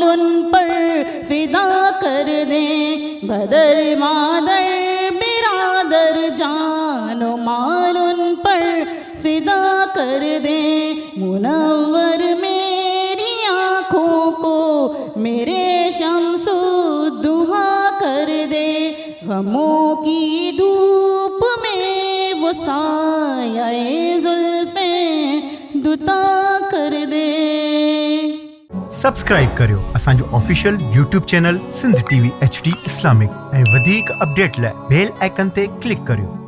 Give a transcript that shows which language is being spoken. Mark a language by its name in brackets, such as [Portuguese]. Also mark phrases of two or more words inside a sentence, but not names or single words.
[Urdu] ان پر فدا کر دیں، بدر مادر برادر جان و مال ان پر فدا کر دیں، منور میری آنکھوں کو میرے شمس و ضحیٰ کر دے، غموں کی دھوپ میں وہ سایہ زلفیں دوتا کر دے۔ [Sindhi] سبسکرائب करियो असांजो [English] official YouTube channel [Sindhi] सिंध TV HD इस्लामिक ऐं वधीक अपडेट लाइ [English] bell icon [Sindhi] ते क्लिक करियो।